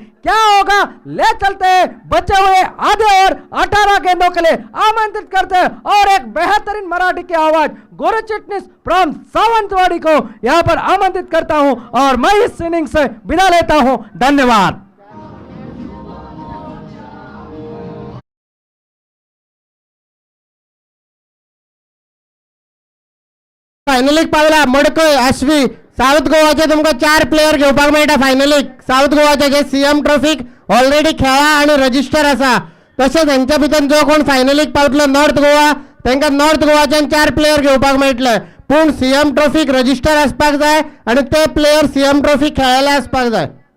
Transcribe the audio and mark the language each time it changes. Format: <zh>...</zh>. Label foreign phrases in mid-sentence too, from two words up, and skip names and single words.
<hi>क्या होगा, ले चलते हैं बचे हुए आधे और 18 गेंदों के लिए आमंत्रित करते हैं, और एक बेहतरीन मराठी की आवाज गोरे चिटनीस फ्रॉम सावंतवाड़ी को यहां पर आमंत्रित करता हूं, और मैं इस इनिंग से विदा लेता हूं। धन्यवाद।</hi> <kok>फायनलीक पावला मडकय अश्वी साऊथ गोवाचे तुमका 4 प्लेयर घेवपाक मेळटा फायनलीक। साऊथ गोवाचे जे सीएम ट्रॉफीक ऑलरेडी खेळा आणि रजिस्टर आसा, तशेंच हेंच्या भितर जो कोण फायनलीक पावतलो नॉर्थ गोवा, तांकां नॉर्थ गोवाच्यान 4 प्लेयर घेवपाक मेळटले, पूण सीएम ट्रॉफीक रजिस्टर आसपाक जाय आणि ते प्लेयर सीएम ट्रॉफी खेळायला आसपाक जाय।</kok>